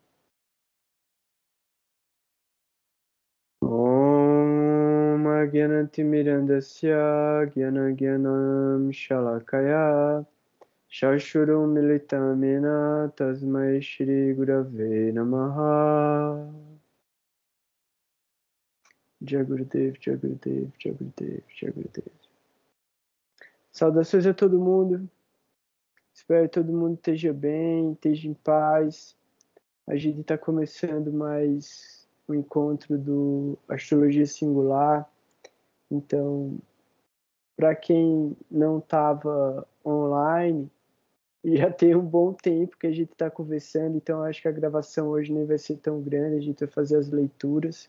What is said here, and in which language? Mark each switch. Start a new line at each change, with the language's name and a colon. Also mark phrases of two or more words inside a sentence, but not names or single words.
Sanskrit: Om Agyanantimirandasya Gyanagyanam Shalakaya Shashurum Militamena Tasmai Shri Gurave Namaha Jagurudev, Jagurudev, Jagurudev, Jagurudev.
Portuguese: Saudações a todo mundo. Espero que todo mundo esteja bem, esteja em paz. A gente está começando mais um encontro do Astrologia Singular. Então, para quem não estava online, já tem um bom tempo que a gente está conversando, então acho que a gravação hoje nem vai ser tão grande, a gente vai fazer as leituras.